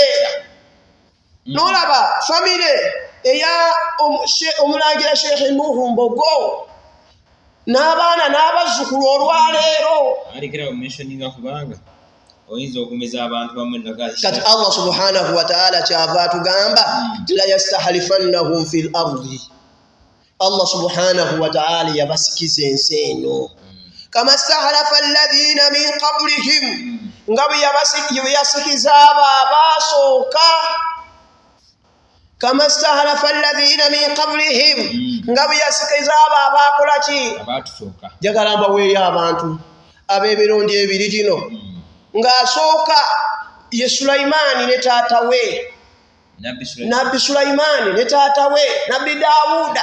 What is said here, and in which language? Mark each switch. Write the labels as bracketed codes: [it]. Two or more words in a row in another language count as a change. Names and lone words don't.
[lg] N'olaba famire eya omulangira Sheikh Nuhu Mbogo n'abaana n'abazzukulu olwaleero. Kati [ar] الله سبحانه وتعالى [lg] kyava atugamba [ar] ليستخلفنهم في الأرض, الله سبحانه وتعالى [lg] yabasikiza ensi eno. [ar] كما استخلف الذين من قبلهم, [lg] nga bwe yasikiza abo abaasooka. [ar] كما استخلف الذين من قبلهم, [lg] nga bwe yasikiza abo abaakola ki? Njagala mbaweeyo abantu ab'emirundi ebiri gino. Ng'asooka ye Sulaimaani ne taata we, Nabbi Sulaimaani ne taata we Nabbi Daawuda.